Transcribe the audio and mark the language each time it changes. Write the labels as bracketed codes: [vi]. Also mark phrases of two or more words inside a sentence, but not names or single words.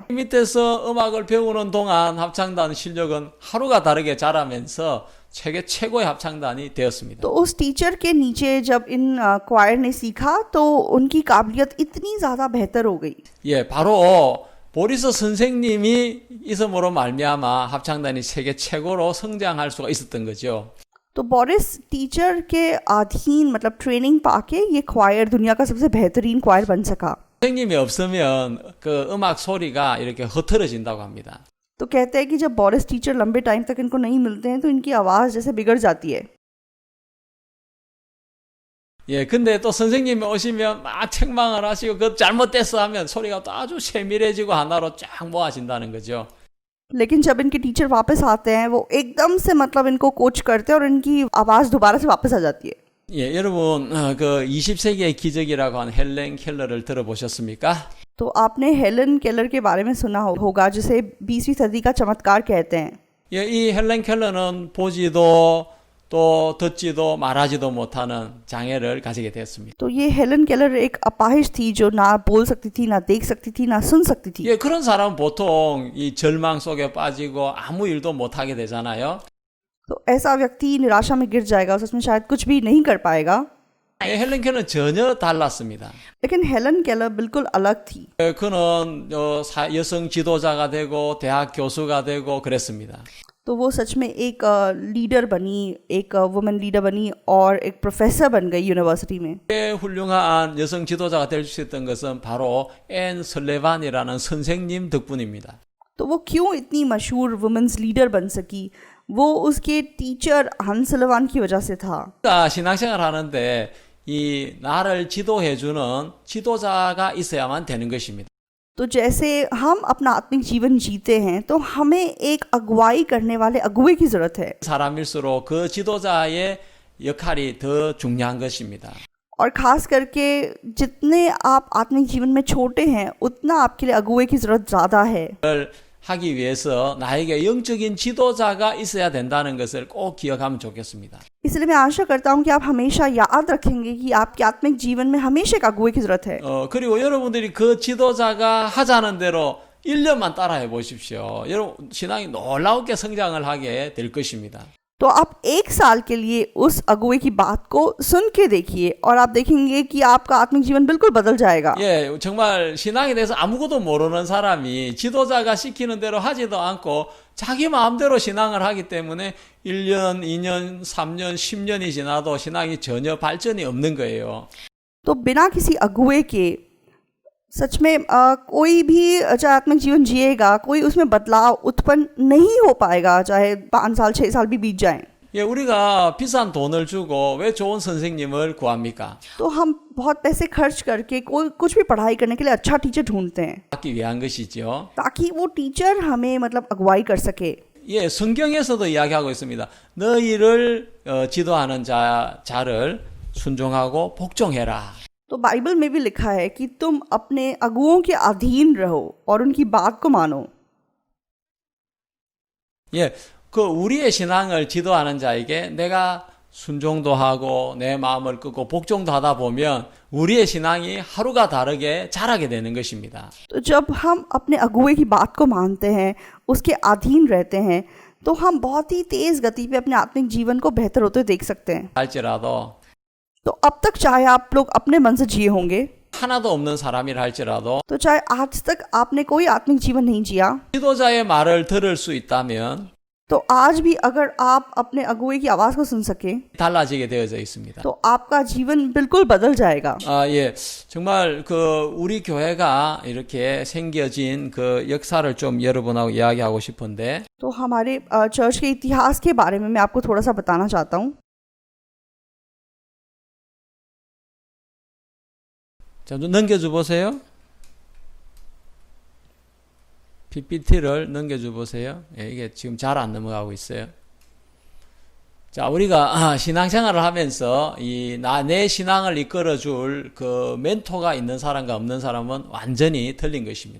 [ko] 밑에서 음악을 배우는 동안 합창단 실력은 하루가 다르게 자라면서 세계 최고의 합창단이 되었습니다. [hi] तो उस टीचर के नीचे जब इन क्वायर ने सीखा तो उनकी काबिलियत इतनी ज़्यादा बेहतर हो गई। [ko] 예, 바로 보리스 선생님이 있음으로 말미암아 합창단이 세계 최고로 성장할 수가 있었던 거죠. [hi] तो बोरिस टीचर के अधीन मतलब ट्रेनिंग पाके ये क्वायर दुनिया का सबसे बेहतरीन क्वायर बन सका। [ko] 선생님이 없으면 그 음악 소리가 이렇게 흐트러진다고 합니다. [hi] तो कहते हैं कि जब बोरिस टीचर लंबे टाइम तक इनको नहीं मिलते हैं तो इनकी आवाज़ जैसे बिगड़ जाती है। [ko] 예, 근데 또 선생님이 오시면 막 책망을 하시고 그 잘못됐어 하면 소리가 또 아주 세밀해지고 하나로 쫙 모아진다는 거죠. [hi] लेकिन जब इनके टीचर वापस आते हैं वो एकदम से मतलब इनको कोच करते हैं और इनकी आवाज़ दोबारा से वापस आ जाती है। [ko] 예, 여러분 그 20세기의 기적이라고 하는 헬렌 켈러를 들어보셨습니까? [hi] तो आपने हेलन केलर के बारे में सुना होगा जिसे 20वीं सदी का चमत्कार कहते हैं। [ko] 예, 이 헬렌 켈러는 보지도 또 듣지도 말하지도 못하는 장애를 가지게 되었습니다. [hi] तो ये हेलन केलर एक अपाहिज थी जो ना बोल सकती थी, ना देख सकती थी, ना सुन सकती थी। [ko] 예, 그런 사람은 보통 이 절망 속에 빠지고 아무 일도 못 하게 되잖아요. [hi] तो ऐसा व्यक्ति निराशा में गिर जाएगा, उसमें शायद कुछ भी नहीं कर पाएगा। [ko] 예, 헬렌 켈러는 전혀 달랐습니다. [hi] लेकिन हेलन केलर बिल्कुल अलग थी। [ko] 그는 여성 지도자가 되고 대학 교수가 되고 그랬습니다. [hi] तो तो वो सच में एक लीडर बनी, एक [en] women leader [hi] बनी और एक प्रोफेसर बन गई यूनिवर्सिटी में. [ko] 훌륭한 여성 지도자가 될 수 있었던 것은 바로 앤 설레반이라는 선생님 덕분입니다. [hi] तो वो क्यों इतनी मशहूर [en] women's leader [hi] बन सकी? वो उसके टीचर हन सलवान की वजह से था. [ko] 우리가 신앙생활 하는데 이 나를 지도해주는 지도자가 있어야만 되는 것입니다. [hi] तो जैसे हम अपना आत्मिक जीवन जीते हैं तो हमें एक अगुवाई करने वाले अगुवे की ज़रूरत है. [ko] 사람일수록 그 지도자의 역할이 더 중요한 것입니다. [hi] और ख़ास करके जितने आप आत्मिक जीवन में छोटे हैं उतना आपके लिए अगुवे की ज़रूरत ज़्यादा है. [ko] 그걸 하기 위해서 나에게 영적인 지도자가 있어야 된다는 것을 꼭 기억하면 좋겠습니다. [hi] इसलिए मैं आशा करता हूँ कि आप हमेशा याद रखेंगे कि आपके आत्मिक जीवन में हमेशा एक अगुवे की ज़रूरत है. [ko] 그리고 여러분들이 그 지도자가 하자는 대로 1년만 따라해 보십시오. 여러분 신앙이 놀라우게 성장을 하게 될 것입니다. [hi] तो आप एक साल के लिए उस अगुवे की बात को सुन के देखिए और आप देखेंगे कि आपका आत्मिक जीवन बिल्कुल बदल जाएगा. [ko] 예, 정말 신앙에 대해서 아무것도 모르는 사람이 지도자가 시키는 대로 하지도 않고 자기 마음대로 신앙을 하기 때문에 1년, 2년, 3년, 10년이 지나도 신앙이 전혀 발전이 없는 거예요. [hi] तो बिना किसी अगुवे के सच में कोई भी चाहे आत्मिक जीवन जिएगा, कोई उसमें बदलाव उत्पन्न नहीं हो पाएगा, चाहे 5 साल 6 साल भी बीत जाएं. [ko] 예, 우리가 비싼 돈을 주고 왜 좋은 선생님을 구합니까? [hi] तो हम बहुत पैसे खर्च करके कोई कुछ भी पढ़ाई करने के लिए अच्छा टीचर ढूंढते हैं [ko] 받기 위한 것이죠. [hi] ताकि वो टीचर हमें मतलब अगुवाई कर सके. [ko] 예, 성경에서도 이야기하고 있습니다. 너희를 지도하는 자를 순종하고 복종해라. [hi] तो बाइबल में भी लिखा है कि तुम अपने अगुओं के अधीन रहो और उनकी बात को मानो. [ko] 예, 그 우리의 신앙을 지도하는 자에게 내가 순종도 하고 내 마음을 끄고 복종도 하다 보면 우리의 신앙이 하루가 다르게 자라게 되는 것입니다. [hi] तो जब हम अपने अगुवे की बात को मानते हैं, उसके अधीन रहते हैं, तो हम बहुत ही तेज गति पे अपने आत्मिक जीवन को बेहतर होते देख सकते हैं. [ko] 할지라도 [hi] तो अब तक चाहे आप लोग अपने मन से जिए होंगे, [ko] 하나도 없는 사람이라 할지라도 [hi] तो चाहे आज तक आपने कोई आत्मिक जीवन नहीं जिया, [ko] 지도자의 말을 들을 수 있다면 [hi] तो आज भी अगर आप अपने अगुवे की आवाज़ को सुन सके [ko] 달라지게 되어져 있습니다. [hi] तो आपका जीवन बिल्कुल बदल जाएगा. [ko] 예, 정말 그 우리 교회가 이렇게 생겨진 그 역사를 좀 여러분하고 이야기하고 싶은데 [hi] तो हमारे चर्च के इतिहास के बारे में मैं आपको थोड़ा सा बताना चाहता हूँ. [ko] 자, 좀 넘겨줘 보세요. PPT를 넘겨줘 보세요. 예, 이게 지금 잘 안 넘어가고 있어요. 자, 우리가 신앙생활을 하면서 내 신앙을 이끌어줄 그 멘토가 있는 사람과 없는 사람은 완전히 틀린 것입니다.